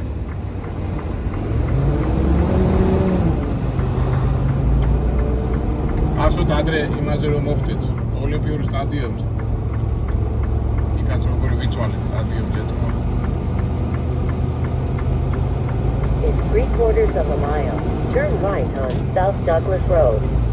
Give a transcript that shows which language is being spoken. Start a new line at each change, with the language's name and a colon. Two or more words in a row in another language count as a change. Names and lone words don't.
Georgian: ასოთ ადრე იმაზე რომ მოხდეთ ოლიმპიურ სტადიონზე. იქაც როგორი ვიწვალეთ სტადიონზე თქო.
English: In 3/4 of a mile, turn right on South Douglas Road.